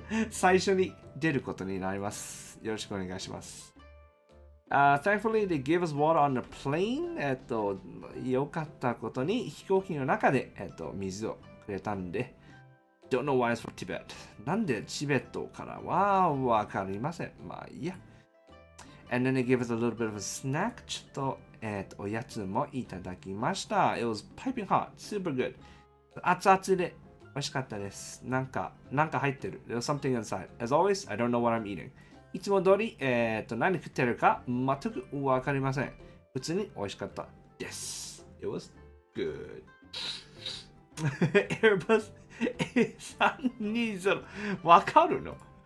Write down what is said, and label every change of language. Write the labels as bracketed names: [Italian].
[Japanese] 最初に出ることになります。よろしくお願いします。 [English] Thankfully, they gave us water on the plane. [Japanese] よかったことに飛行機の中で、水をくれたんで。 [English] Don't know why it's for Tibet. [Japanese] なんでチベットからはわかりません。いいや。 [English] And then they gave us a little bit of a snack. [Japanese] ちょっと、おやつもいただきました。 [English] It was piping hot. Super good. [Japanese] 熱々で美味しかったです。なんか入ってる。 [English] There's something inside. As always, I don't know what I'm eating. [Japanese] いつも通り、何食ってるか全くわかりません。普通に美味しかったです。 [English] It was good. [Japanese] Airbus A320 わかるの？